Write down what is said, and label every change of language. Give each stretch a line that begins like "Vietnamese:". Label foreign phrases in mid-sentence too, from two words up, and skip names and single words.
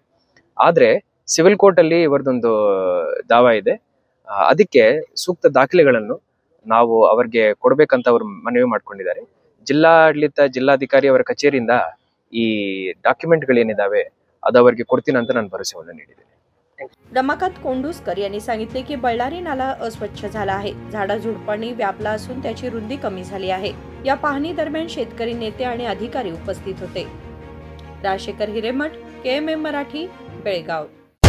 Kannada: ಆದ್ರೆ ಸಿವಿಲ್ ಕೋರ್ಟ್ ಅಲ್ಲಿ ಇವರದೊಂದು ದಾವಾ ಇದೆ. ಅದಕ್ಕೆ ಸೂಕ್ತ ದಾಖಲೆಗಳನ್ನು ನಾವು ಅವರಿಗೆ ಕೊಡ್ಬೇಕಂತ ಅವರು ಮನವಿ ಮಾಡ್ಕೊಂಡಿದ್ದಾರೆ. ಜಿಲ್ಲಾಡಳಿತ ಜಿಲ್ಲಾಧಿಕಾರಿ ಅವರ ಕಚೇರಿಯಿಂದ ಈ ಡॉक्युमेंटಗಳೇನಿದಾವೆ ಅದು ಅವರಿಗೆ ಕೊಡ್ತೀನಿ ಅಂತ ನಾನು ಭರವಸೆಯನ್ನು ನೀಡಿದ್ದೇನೆ.
Marathi: रमाकांत कोंडुस्कर यांनी सांगितले की बळ्ळारी नाला अस्वच्छ झाला आहे. झाडाझुडपांनी व्यापला असून त्याची रुंदी कमी झाली आहे. या पाहणी दरम्यान शेतकरी नेते आणि अधिकारी उपस्थित होते. राजशेखर हिरेमठ, KMM मराठी, बेळगाव.